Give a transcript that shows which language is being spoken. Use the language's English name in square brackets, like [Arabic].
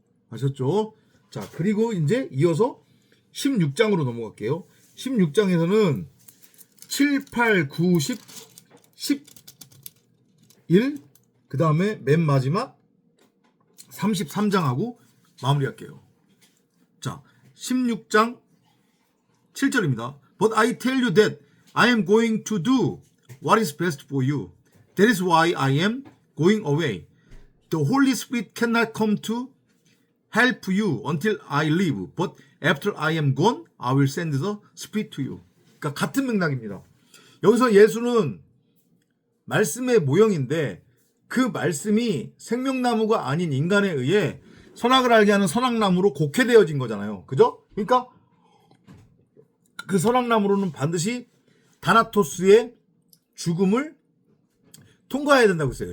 [Korean] 아셨죠? 자, 그리고 이제 이어서 16장으로 넘어갈게요. 16장에서는 7, 8, 9, 10, 11, 그 다음에 맨 마지막 33장하고 마무리할게요. 자, 16장 7절입니다. [English] But I tell you that I am going to do what is best for you. That is why I am going away. The Holy Spirit cannot come to help you until I leave. But after I am gone, I will send the Spirit to you. [Korean] 그러니까 같은 맥락입니다. 여기서 예수는 말씀의 모형인데 그 말씀이 생명나무가 아닌 인간에 의해 선악을 알게 하는 선악나무로 곡해되어진 거잖아요. 그죠? 그러니까 그 선악나무로는 반드시 다나토스의 죽음을 통과해야 된다고 했어요.